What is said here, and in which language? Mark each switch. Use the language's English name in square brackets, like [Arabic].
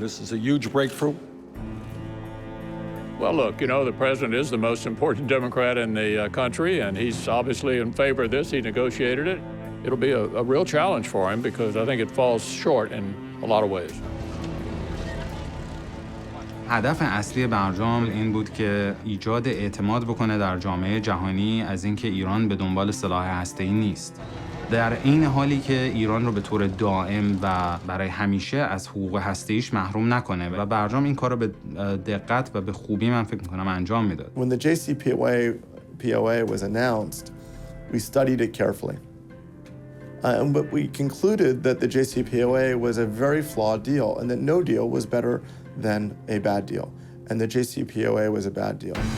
[English] This is a huge breakthrough. Well, look, you know, the president is the most important Democrat in the country, and he's obviously in favor of this. He negotiated it. It'll be a real challenge for him because I think it falls short in a lot of ways. [Persian] هدف اصلی برجام این بود که ایجاد اعتماد بکنه در جامعه جهانی از اینکه ایران به دنبال سلاح هسته‌ای نیست. در این حالی که ایران رو به طور دائم و برای همیشه از حقوق هسته‌ایش محروم نکنه و برجام این کار رو به دقت و به خوبی من فکر می‌کنم انجام میداد. [English] When the JCPOA was announced, we studied it carefully. But we concluded that the JCPOA was a very flawed deal and that no deal was better than a bad deal. And the JCPOA was a bad deal.